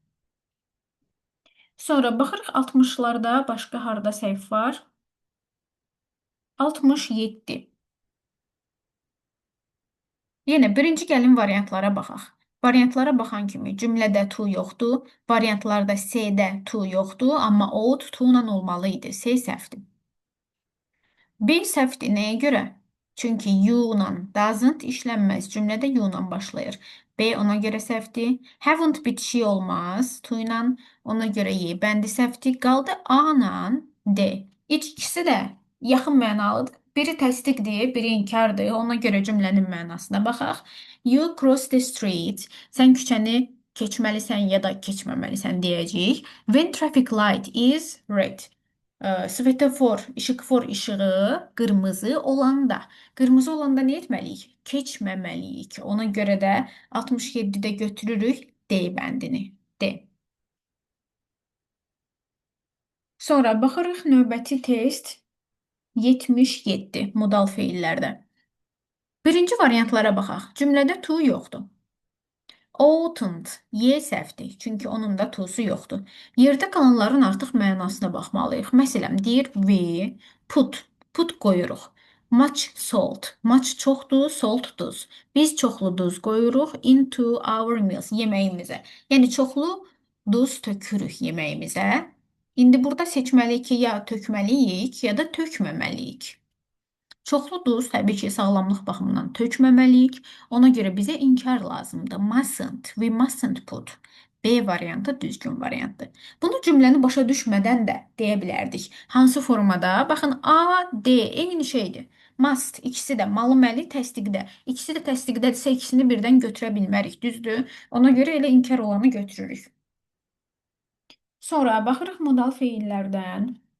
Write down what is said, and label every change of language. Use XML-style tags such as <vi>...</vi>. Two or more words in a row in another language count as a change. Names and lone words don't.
<az>Sonra baxırıq 60-larda başqa harda səhv var? 67. Yenə birinci gəlin variantlara baxaq. Variantlara baxan kimi cümlədə to yoxdur, variantlarda C-də to yoxdur, amma</az> <en>out to</en> <az>ilə olmalı idi. C səhvdir. B səhvdir. Nəyə görə? Çünki you ilə doesn't işlənməz. Cümlədə you ilə başlayır. B ona görə səhvdir. Haven't bitişi olmaz. To ilə ona görə Y bəndi səhvdir. Qaldı A ilə D. İkisi də yaxın mənalıdır. Biri təsdiqdir, biri inkardır. Ona görə cümlənin mənasına baxaq.</az> <en>You cross the street.</en> <az>Sən küçəni keçməlisən ya da keçməməlisən deyəcəyik.</az> <en>When traffic light is red.</en> <az>İşıqfor işığı qırmızı olanda. Qırmızı olanda nə etməliyik? Keçməməliyik. Ona görə də 67-də götürürük D bəndini. D. Sonra baxırıq növbəti test 77 modal feillərdə. Birinci variantlara baxaq. Cümlədə to yoxdur. Oughtn't, Y səhvdir, çünki onun da to'su yoxdur. Yerdə qalanların artıq mənasına baxmalıyıq. Məsələn, deyir</az> <en>we put</en> <az>qoyuruq.</az> <en>Much salt,</en> <az>much çoxdur, salt duz. Biz çoxlu duz qoyuruq</az> <en>into our meals,</en> <az>yeməyimizə. Yəni çoxlu duz tökürük yeməyimizə. İndi burada seçməliyik ki, ya tökməliyik, ya da tökməməliyik. Çoxlu duz təbii ki, sağlamlıq baxımından tökməməliyik. Ona görə bizə inkar lazımdır.</az> <en>Mustn't, we mustn't put.</en> <az>B variantı düzgün variantdır. Bunu cümləni başa düşmədən də deyə bilərdik. Hansı formada? Baxın, A, D eyni şeydir. Must, ikisi də malı məli təsdiqdə. İkisi də təsdiqdədirsə ikisini birdən götürə bilmərik, düzdür? Ona görə elə inkar olanı götürürük. Sonra baxırıq modal feillərdən.</az>